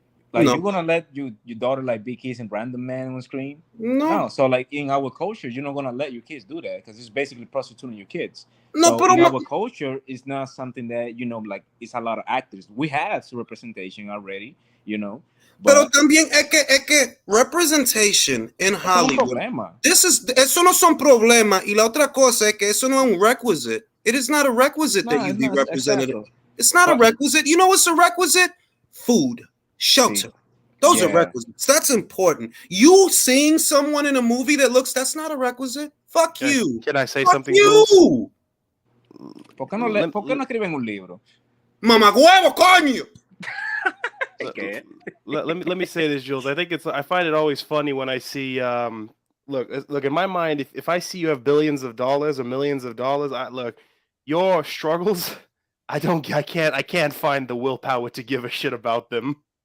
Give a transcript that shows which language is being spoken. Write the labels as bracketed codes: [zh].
[en] Like, you're gonna let your daughter like be kissing random men on screen? No. So like in our culture, you're not gonna let your kids do that because it's basically prostituting your kids. No, so in our culture, it's not something that, you know, like it's a lot of actors. We have representation already, you know. [es] Pero también es que [en] representation in Hollywood. [es] Eso no son problemas. Y la otra cosa es que eso no es un requisite. [en] It is not a requisite that you be represented. Exactly. It's not a requisite. You know what's a requisite? Food, shelter. Those are requisites. That's important. You seeing someone in a movie that's not a requisite. Fuck you. Can I say Fuck something? You. [es] ¿Por qué no escriben un libro? Mamagüevo, coño. [en] Let me say this, Jules. I find it always funny when I see look in my mind, if I see you have billions of dollars or millions of dollars, your struggles, I can't find the willpower to give a shit about them.